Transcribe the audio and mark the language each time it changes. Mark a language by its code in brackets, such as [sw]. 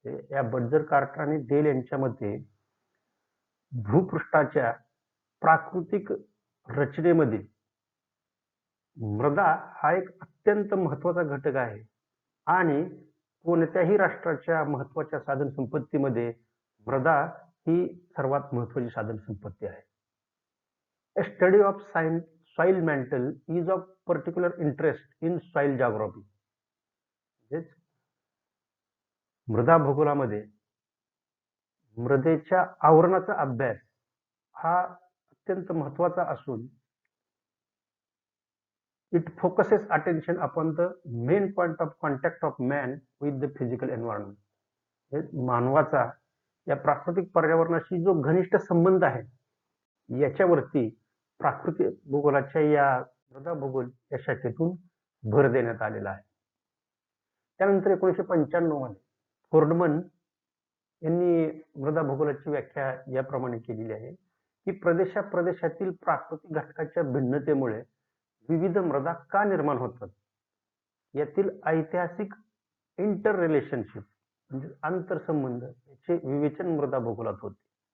[mr] या Berger, quarter आणि del यांच्या मते भूपृष्ठाच्या प्राकृतिक रचनेमध्ये मृदा हा एक अत्यंत महत्त्वाचा घटक आहे आणि कोणत्याही राष्ट्राच्या महत्त्वाच्या साधन संपत्तीमध्ये मृदा ही सर्वात महत्त्वाची साधन संपत्ती आहे. [en] A study of soil mantle is of particular interest in soil geography. [mr] मृदा भूगोलामध्ये मृदेच्या आवरणाचा अभ्यास हा अत्यंत महत्त्वाचा असून [en] it focuses attention upon the main point of contact of man with the physical environment. [mr] मानवाचा या प्राकृतिक पर्यावरणाशी जो घनिष्ठ संबंध आहे, याच्यावरती प्राकृतिक भूगोलाच्या या मृदा भूगोल या शाखेतून भर देण्यात आलेला आहे. त्यानंतर 1995 मध्ये फोर्डमन यांनी मृदा भूगोलाची व्याख्या याप्रमाणे केलेली आहे की प्रदेशातील प्राकृतिक घटकाच्या भिन्नतेमुळे विविध मृदा का निर्माण होतात, यातील ऐतिहासिक इंटर रिलेशनशिप म्हणजे आंतरसंबंध याचे विवेचन मृदा भूगोलात होते.